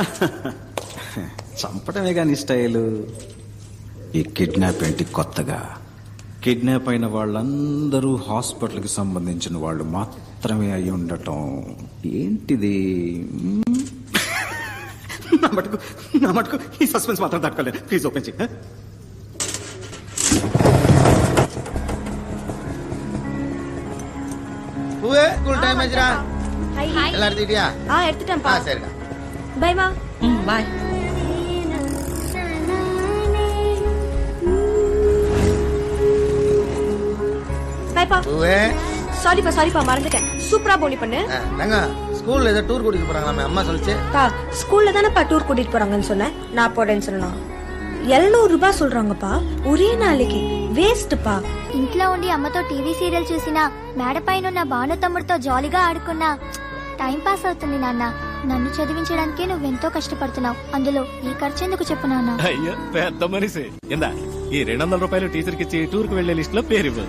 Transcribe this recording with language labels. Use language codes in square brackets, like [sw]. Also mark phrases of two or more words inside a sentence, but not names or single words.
[te] చంపడమే కానీ స్టైలు. ఈ కిడ్నాప్ ఏంటి కొత్తగా? కిడ్నాప్ అయిన వాళ్ళందరూ హాస్పిటల్కి సంబంధించిన వాళ్ళు మాత్రమే అయి ఉండటం ఏంటిది? నా మటుకు ఈ సస్పెన్స్ మాత్రం తట్టుకోలేదు. [en] please open [te] చేయి. [en] school time [ta] ஆச்சுடா. எல்லாம் எடுத்துட்டியா? எடுத்துட்டேன்ப்பா. சரிடா. பை மா. பாய். பைப்பா. சாரிப்பா மறந்துட்டேன். சூப்பரா போனி பண்ணு. நாங்க ஸ்கூல்ல ஏதோ டூர் கூட்டிட்டு போறாங்க. அம்மா சொல்லுச்சு. பா ஸ்கூல்ல தானப்பா டூர் கூட்டிட்டு போறாங்கன்னு சொன்னேன். நான் போறேன்னு சொன்னா 700 ரூபாய் சொல்றாங்கப்பா ஒரே நாளைக்கு. వేస్ట్పా. [te] ఇంట్లో ఉండి అమ్మతో [en] TV serial [te] చూసినా మేడపైన ఉన్న భాను తమ్ముడితో జాలీగా ఆడుకున్నా [en] time pass [te] అవుతుంది నాన్న. నన్ను చదివించడానికి నువ్వెంతో కష్టపడుతున్నావు. అందులో ఈ ఖర్చు ఎందుకు చెప్పు నాన్న? అయ్యో పెద్ద మనిషి. ఇందా ఈ 200 రూపాయలు టీచర్ కి ఇచ్చి టూర్ కు వెళ్లే లిస్ట్ లో పేరు ఇవ్వు.